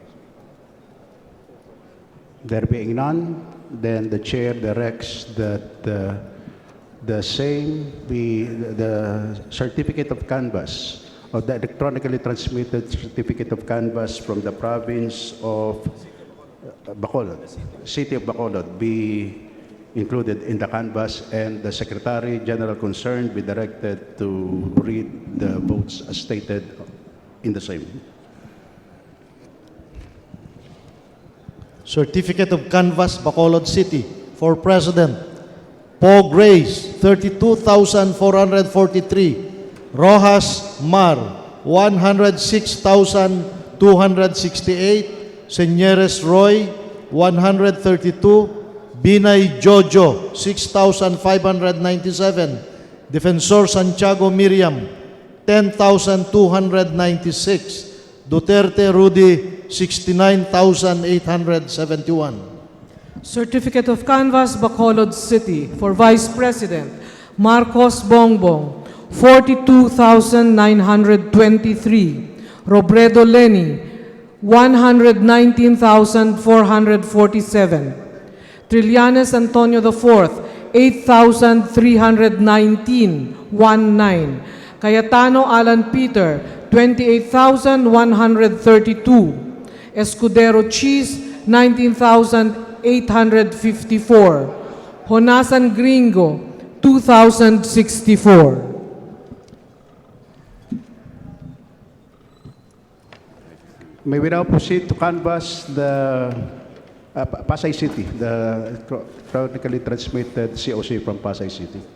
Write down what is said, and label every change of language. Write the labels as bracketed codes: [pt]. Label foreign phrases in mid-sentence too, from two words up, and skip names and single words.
[en] There being none, then the chair directs that the certificate of canvass, or the electronically transmitted certificate of canvass from the province of Bacolod, city of Bacolod, be included in the canvass, and the Secretary General concerned be directed to read the votes as stated in the same. Certificate of Canvass, Bacolod City. For President, Paul Grace, 32,443. Rojas Mar, 106,268. Señores Roy, 132. Binay Jojo, 6,597. Defensor Santiago Miriam, 10,296. Duterte Rudy, 69,871. Certificate of Canvass, Bacolod City. For Vice President, Marcos Bongbong, 42,923. Robredo Lenny, 119,447. Trillanes Antonio IV, 8,319. Cayetano Alan Peter, 28,132. Escudero Cheese, 19,854. Honasan Gringo, 2,064. May we now proceed to canvass the Pasay City, the chronically transmitted COC from Pasay City.